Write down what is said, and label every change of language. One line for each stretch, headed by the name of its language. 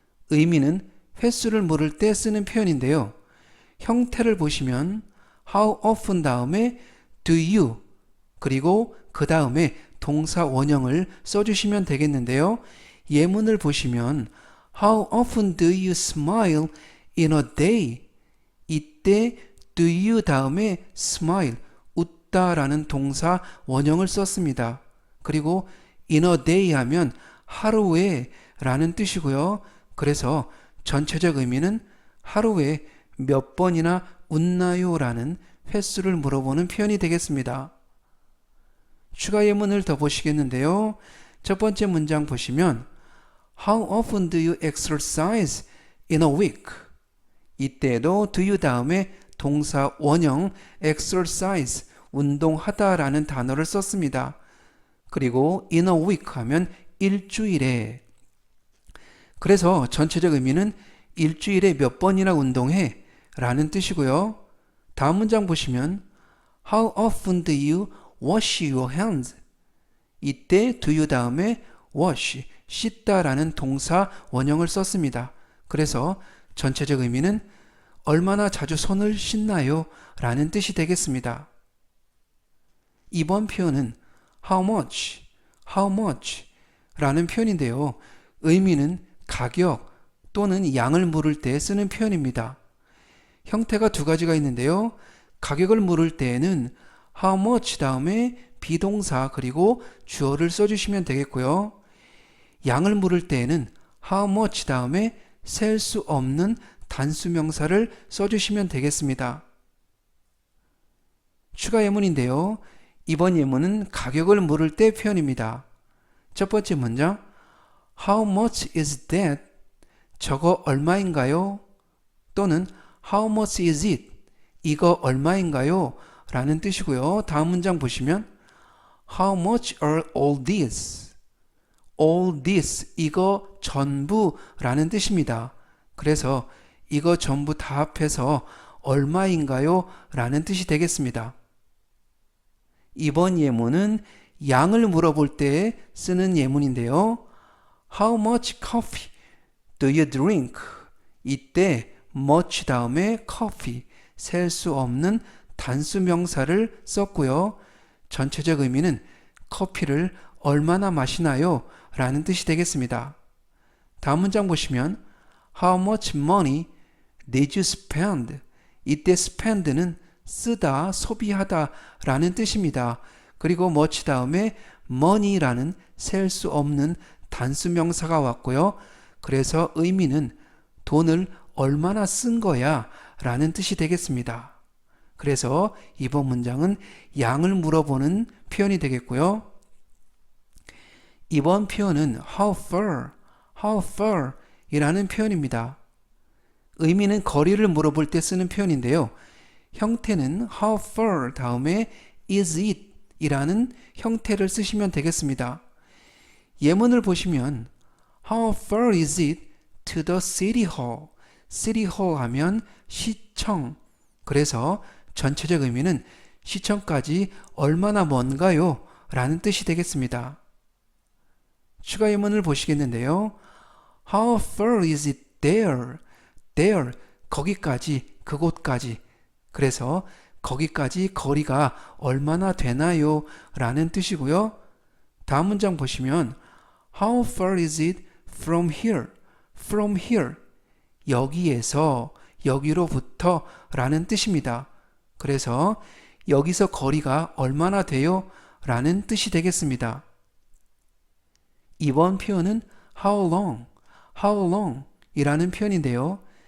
Korean: 의미는 횟수를 물을 때 쓰는 표현인데요. 형태를 보시면 how often 다음에 do you 그리고 그 다음에 동사 원형을 써주시면 되겠는데요. 예문을 보시면
English: How often do you smile in a day?
Korean: 이때 do you 다음에 smile, 웃다 라는 동사 원형을 썼습니다. 그리고 in a day 하면 하루에 라는 뜻이고요. 그래서 전체적 의미는 하루에 몇 번이나 웃나요? 라는 횟수를 물어보는 표현이 되겠습니다. 추가 예문을 더 보시겠는데요. 첫 번째 문장 보시면
English: How often do you exercise in a week?
Korean: 이때도 do you 다음에 동사 원형 exercise, 운동하다 라는 단어를 썼습니다. 그리고 in a week 하면 일주일에. 그래서 전체적 의미는 일주일에 몇 번이나 운동해 라는 뜻이고요. 다음 문장 보시면
English: How often do you wash your hands?
Korean: 이때 do you 다음에 wash, 씻다 라는 동사 원형을 썼습니다. 그래서 전체적 의미는 얼마나 자주 손을 씻나요? 라는 뜻이 되겠습니다. 이번 표현은 how much 라는 표현인데요. 의미는 가격 또는 양을 물을 때 쓰는 표현입니다. 형태가 두 가지가 있는데요. 가격을 물을 때에는 how much 다음에 비동사 그리고 주어를 써주시면 되겠고요. 양을 물을 때에는 how much 다음에 셀 수 없는 단수명사를 써주시면 되겠습니다. 추가 예문인데요. 이번 예문은 가격을 물을 때 표현입니다. 첫 번째 문장
English: How much is that?
Korean: 저거 얼마인가요?
English: 또는 How much is it?
Korean: 이거 얼마인가요? 라는 뜻이고요. 다음 문장 보시면
English: How much are all these?
Korean: all this, 이거 전부 라는 뜻입니다. 그래서 이거 전부 다 합해서 얼마인가요? 라는 뜻이 되겠습니다. 이번 예문은 양을 물어볼 때 쓰는 예문인데요.
English: How much coffee do you drink?
Korean: 이때 much 다음에 coffee, 셀 수 없는 단수 명사를 썼고요. 전체적 의미는 커피를 얼마나 마시나요? 라는 뜻이 되겠습니다. 다음 문장 보시면
English: How much money did you spend?
Korean: 이때 spend는 쓰다, 소비하다 라는 뜻입니다. 그리고 much 다음에 money라는 셀 수 없는 단수 명사가 왔고요. 그래서 의미는 돈을 얼마나 쓴 거야 라는 뜻이 되겠습니다. 그래서 이번 문장은 양을 물어보는 표현이 되겠고요. 이번 표현은 how far 이라는 표현입니다. 의미는 거리를 물어볼 때 쓰는 표현인데요. 형태는 how far 다음에 is it 이라는 형태를 쓰시면 되겠습니다. 예문을 보시면
English: How far is it to the city hall?
Korean: city hall 하면 시청. 그래서 전체적 의미는 시청까지 얼마나 먼가요? 라는 뜻이 되겠습니다. 추가 예문을 보시겠는데요.
English: How far is it there?
Korean: there, 거기까지, 그곳까지. 그래서 거기까지 거리가 얼마나 되나요? 라는 뜻이고요. 다음 문장 보시면
English: How far is it from here?
Korean: from here, 여기에서, 여기로부터 라는 뜻입니다. 그래서 여기서 거리가 얼마나 돼요? 라는 뜻이 되겠습니다. 이번 표현은 how long 이라는 표현인데요.